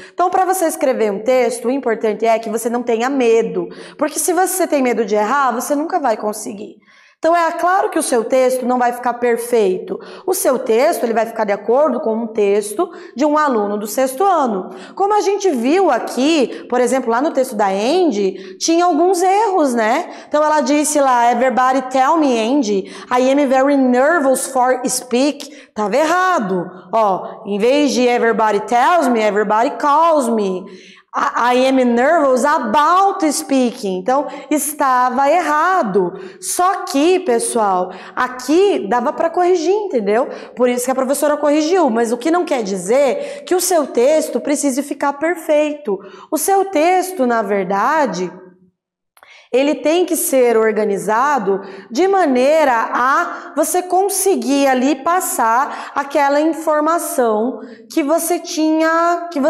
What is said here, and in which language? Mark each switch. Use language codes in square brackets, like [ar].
[pt] Então, para você escrever um texto, o importante é que você não tenha medo, porque se você tem medo de errar, você nunca vai conseguir. Então é claro que o seu texto não vai ficar perfeito. O seu texto ele vai ficar de acordo com um texto de um aluno do 6º ano. Como a gente viu aqui, por exemplo, lá no texto da Andy, tinha alguns erros, né? Então ela disse lá, [en] everybody tell me, Andy, I am very nervous for speak. [pt] Tava errado. Ó, em vez de [en] everybody tells me, everybody calls me. I am nervous about speaking. [pt] Então, estava errado. Só que, pessoal, aqui dava para corrigir, entendeu? Por isso que a professora corrigiu. Mas o que não quer dizer que o seu texto precise ficar perfeito. O seu texto, na verdade, ele tem que ser organizado de maneira a você conseguir ali passar aquela informação que você tinha